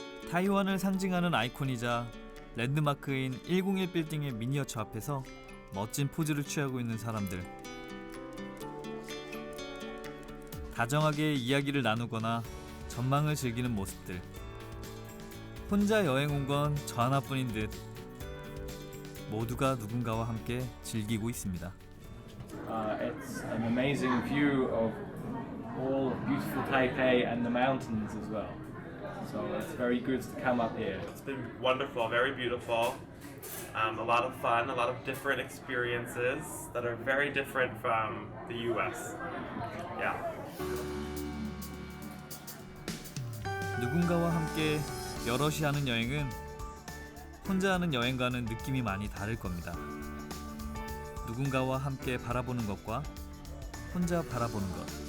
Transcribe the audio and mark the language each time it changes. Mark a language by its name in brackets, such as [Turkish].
[Korean] 타이완을 상징하는 아이콘이자 랜드마크인 101 빌딩의 미니어처 앞에서 멋진 포즈를 취하고 있는 사람들. 다정하게 이야기를 나누거나 전망을 즐기는 모습들. 혼자 여행 온 건 저 하나뿐인 듯 모두가 누군가와 함께 즐기고 있습니다. [English] It's an amazing view of all beautiful Taipei and the mountains as well. So it's very good to come up here. It's been wonderful, very beautiful. A lot of fun, a lot of different experiences that are very different from the US. Yeah. [Korean] 누군가와 함께 여럿이 하는 여행은 혼자 하는 여행과는 느낌이 많이 다를 겁니다. 누군가와 함께 바라보는 것과 혼자 바라보는 것.